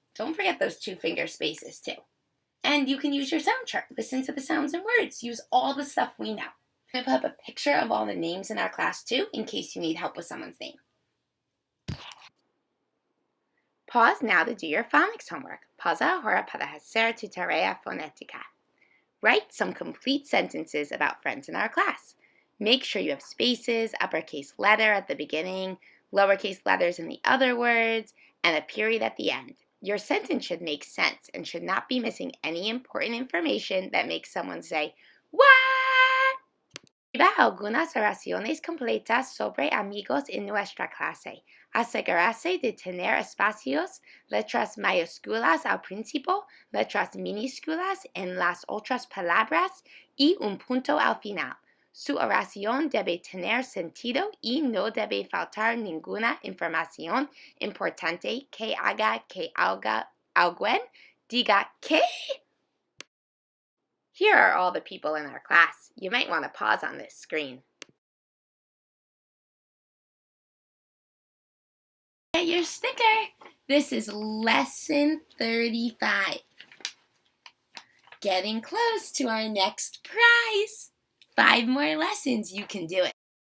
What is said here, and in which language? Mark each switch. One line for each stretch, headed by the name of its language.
English: Don't forget those 2 finger spaces too. And you can use your sound chart. Listen to the sounds and words. Use all the stuff we know. I'm going to put up a picture of all the names in our class too, in case you need help with someone's name. Pause now to do your phonics homework.
Spanish: Pausa ahora para hacer tu tarea fonética.
English: Write some complete sentences about friends in our class. Make sure you have spaces, uppercase letter at the beginning, lowercase letters in the other words, and a period at the end. Your sentence should make sense and should not be missing any important information that makes someone say, "What?"
Spanish: Escriba algunas oraciones completas sobre amigos en nuestra clase. Asegurarse de tener espacios, letras mayúsculas al principio, letras minúsculas en las otras palabras y un punto al final. Su oración debe tener sentido y no debe faltar ninguna información importante que haga que alguien diga ¿qué?
English: Here are all the people in our class. You might want to pause on this screen. Get your sticker. This is lesson 35. Getting close to our next prize. 5 more lessons, you can do it.